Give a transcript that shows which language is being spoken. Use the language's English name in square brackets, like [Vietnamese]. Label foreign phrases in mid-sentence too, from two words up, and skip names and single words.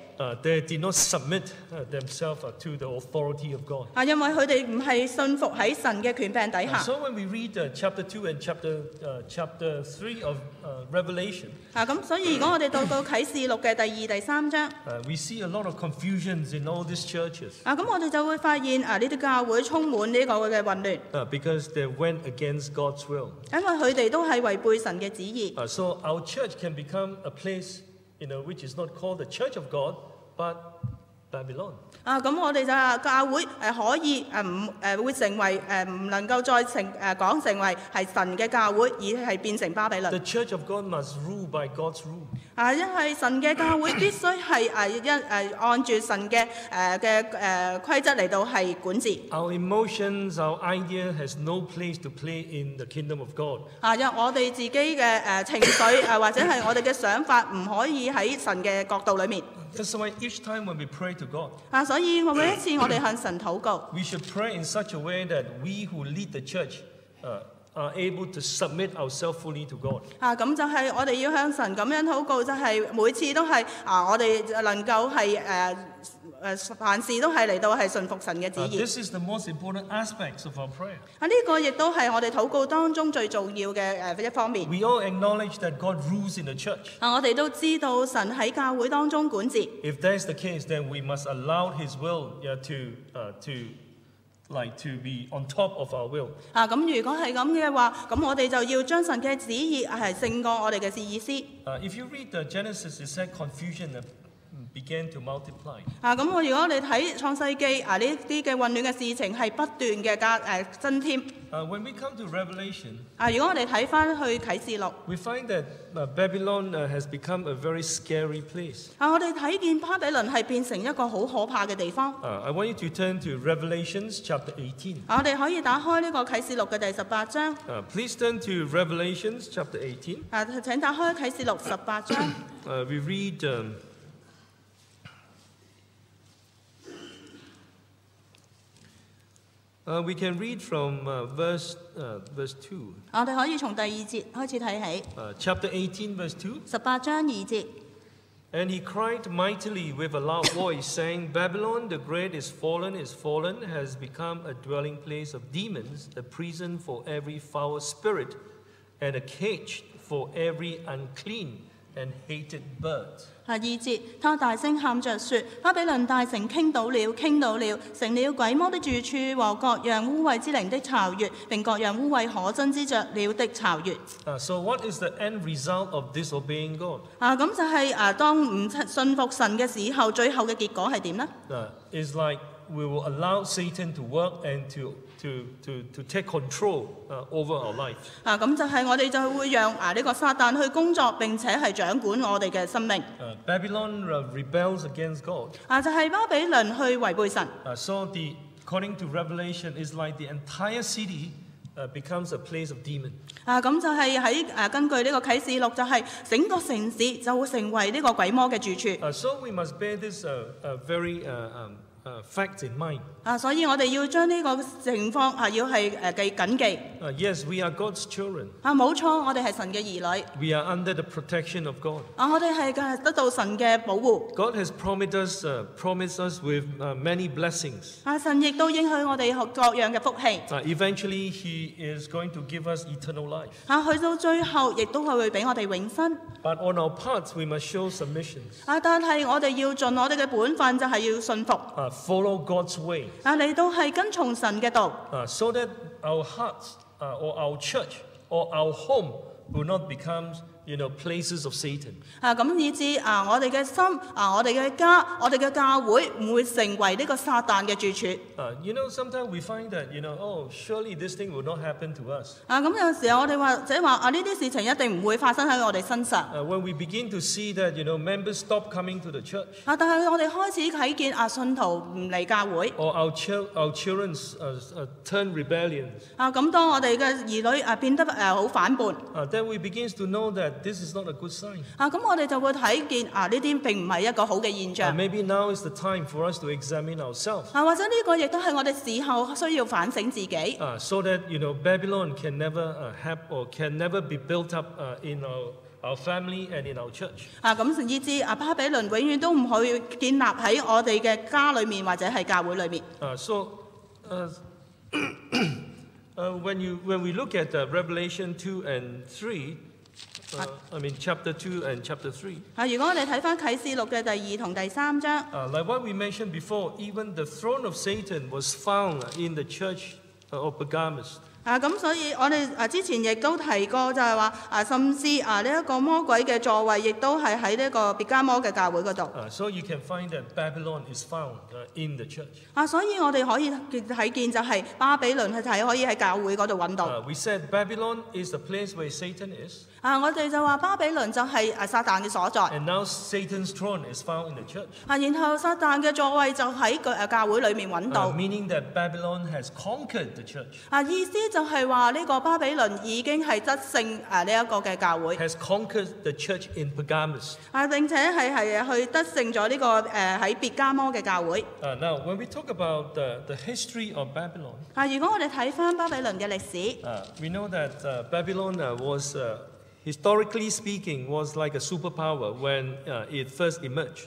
[English] They did not submit themselves to the authority of God. [Cantonese] 因為佢哋唔係信服喺神嘅權柄底下。 [English] So when we read chapter 2 and chapter 3 of Revelation. [Cantonese] 咁所以如果我哋到啟示錄嘅第2、第3章 [English] ，we see a lot of confusions in all these churches. [Cantonese] 咁我哋就會發現呢啲教會充滿呢個嘅混亂。 [English] Because they went against God's will. [Cantonese] 因為佢哋都係違背神嘅旨意。 [English] So our church can become a place, which is not called the Church of God, but Babylon. [Cantonese] 咁我哋就教會可以會成為唔能夠再講成為係神嘅教會，而係變成巴比倫。 [English] The Church of God must rule by God's rule. [Cantonese] 因為神嘅教會必須係按住神嘅規則嚟到係管治。 [English] Our emotions, our idea has no place to play in the kingdom of God. [Cantonese] 因為我哋自己嘅情緒或者係我哋嘅想法唔可以喺神嘅角度裏面。 [English] That's why each time when we pray to God. [Cantonese] 所以每一次我哋向神禱告。 [English] We should pray in such a way that we who lead the church are able to submit ourselves fully to God. [Cantonese] 咁就係我哋要向神咁樣禱告，就係每次都係我哋能夠係凡事都係嚟到係順服神嘅旨意。 [English] This is the most important aspects of our prayer. [Cantonese] 呢個亦都係我哋禱告當中最重要嘅一方面。 [English] We all acknowledge that God rules in the church. [Cantonese] 我哋都知道神喺教會當中管治。 [English] If that is the case, then we must allow His will to be on top of our will. [Cantonese] 咁如果係咁嘅話，咁我哋就要將神嘅旨意係勝過我哋嘅意思。 [English] If you read the Genesis, it said confusion began to multiply. [Cantonese] 咁如果我哋睇創世記呢啲嘅混亂嘅事情係不斷嘅增添。 [English] When we come to Revelation, [Cantonese] 如果我哋睇翻去啟示錄 [English] we find that Babylon has become a very scary place. [Cantonese] 我哋睇見巴比倫係變成一個好可怕嘅地方。 [English] I want you to turn to Revelations chapter 18. [Cantonese] 我哋可以打開呢個啟示錄嘅第18章。 [English] Please turn to Revelations chapter 18. [Cantonese] 請打開啟示錄18章。 [English] We read we can read from verse 2. [Cantonese] 我哋可以從第2節開始睇起。 [English] Chapter 18, verse 2. [Cantonese] 18 章2節。 [English] And he cried mightily with a loud voice, saying, Babylon the great is fallen, has become a dwelling place of demons, a prison for every foul spirit, and a cage for every unclean and hated bird. [Cantonese] 2 節，他大聲喊着說：巴比倫大城傾倒了，成了鬼魔的住處和各樣污穢之靈的巢穴，並各樣污穢可憎之雀鳥的巢穴。 [English] So what is the end result of disobeying God? [Cantonese] 咁就係當唔信服神嘅時候，最後嘅結果係點呢？ [English] It's like we will allow Satan to work and to take control over our life. [Cantonese] 咁就係我哋就會讓呢個撒旦去工作，並且係掌管我哋嘅生命。 [English] Babylon rebels against God. [Cantonese] 就係巴比倫去違背神。 [English] So according to Revelation, is like the entire city becomes a place of demon. [Cantonese] 咁就係喺根據呢個啟示錄，就係整個城市就會成為呢個鬼魔嘅住處。 [English] So we must bear this very fact in mind. [Cantonese] 所以我哋要將呢個情況要係謹記。 [English] Yes, we are God's children. [Cantonese] 冇錯，我哋係神嘅兒女。 [English] We are under the protection of God. [Cantonese] 我哋係得到神嘅保護。 [English] God has promised us with many blessings. [Cantonese] 神亦都應許我哋各樣嘅福氣。 [English] Eventually, He is going to give us eternal life. [Cantonese] 去到最後，亦都係會俾我哋永生。 [English] But on our parts, we must show submission. [Cantonese] 但係我哋要盡我哋嘅本分，就係要信服。 [English] Follow God's way. [Cantonese] 你都係跟從神嘅道。 [English] So that our hearts or our church or our home will not become, places of Satan. [Cantonese] 咁以致我哋嘅心我哋嘅家我哋嘅教會唔會成為呢個撒旦嘅住處。 [English] Sometimes we find that surely this thing will not happen to us. [Cantonese] 咁有時候我哋話呢啲事情一定唔會發生喺我哋身上。 [English] When we begin to see that members stop coming to the church. [Cantonese] 但係我哋開始睇見信徒唔嚟教會。 [English] Or our children turn rebellious. [Cantonese] 咁當我哋嘅兒女變得好反叛。 [English] Then we begin to know that this is not a good sign. [Cantonese] 咁我哋就會睇見呢啲並唔係一個好嘅現象。 [English] Maybe now is the time for us to examine ourselves. [Cantonese] 或者呢個亦都係我哋事後需要反省自己。 [English] So that Babylon can never have or can never be built up in our family and in our church. [Cantonese] 咁以致巴比倫永遠都唔可以建立喺我哋嘅家裏面或者係教會裏面。 [English] When we look at Revelation 2 and 3. Chapter 2 and chapter 3. [Cantonese] 如果我哋睇返啟示錄嘅第2同第3章。 [English] Like what we mentioned before, even the throne of Satan was found in the church of Pergamos. [Cantonese] 咁所以我哋之前亦都提過，就係話甚至呢一個魔鬼嘅座位，亦都係喺呢個別迦摩嘅教會嗰度。 [English] So you can find that Babylon is found in the church. [Cantonese] 所以我哋可以睇見就係巴比倫係可以喺教會嗰度揾到。 [English] We said Babylon is the place where Satan is. [Cantonese] 我哋就話巴比倫就係撒旦嘅所在。 [English] And now Satan's throne is found in the church. [Cantonese] 然後撒旦嘅座位就喺教會裏面揾到。 [English] Meaning that Babylon has conquered the church. [Cantonese] 意思就係話呢個巴比倫已經係得勝呢一個嘅教會。 [English] Has conquered the church in Pergamos. [Cantonese] 並且係去得勝咗呢個喺別迦摩嘅教會。 [English] Now when we talk about the history of Babylon. [Cantonese] 如果我哋睇返巴比倫嘅歷史。 [English] We know that Babylon was historically speaking, was like a superpower when it first emerged.